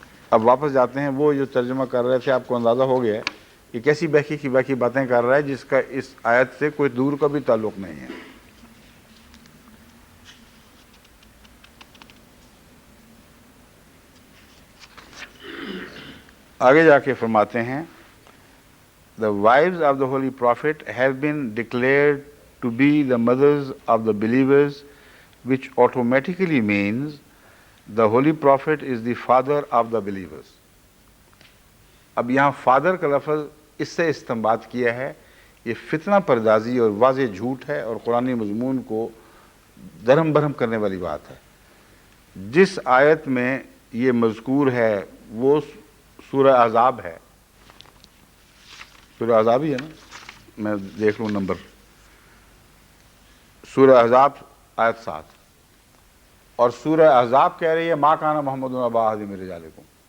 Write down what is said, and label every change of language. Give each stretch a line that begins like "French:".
Urdu: اب واپس جاتے ہیں، وہ جو ترجمہ کر رہے تھے آپ کو اندازہ ہو گیا ہے کہ کیسی بہکی کی بہکی باتیں کر رہا ہے جس کا اس آیت سے کوئی دور کا بھی تعلق نہیں ہے۔ آگے جا کے فرماتے ہیں
English: The wives of the Holy Prophet have been declared to be the mothers of the believers, which automatically means the Holy Prophet is the father of the believers.
Urdu: اب یہاں فادر کا لفظ اس سے استنباط کیا ہے، یہ فتنہ پردازی اور واضح جھوٹ ہے اور قرآنی مضمون کو درہم برہم کرنے والی بات ہے۔ جس آیت میں یہ مذکور ہے وہ سورہ احزاب ہے، سورہ احزاب ہی ہے نا، میں دیکھ لوں نمبر، سورہ احزاب آیت 7، اور سورہ احزاب کہہ رہی ہے
Arabic: ما کان محمد ابا احد من رجالکم۔